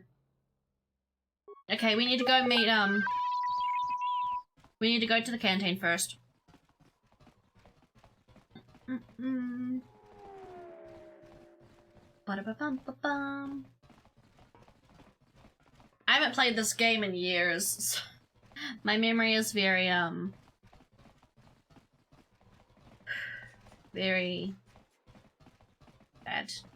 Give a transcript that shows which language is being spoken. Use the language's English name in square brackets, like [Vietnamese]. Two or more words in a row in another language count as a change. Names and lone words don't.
[English] Okay, we need to go meet, we need to go to the canteen first. Ba-da-ba-bum-ba-bum. I haven't played this game in years. So my memory is very, very bad.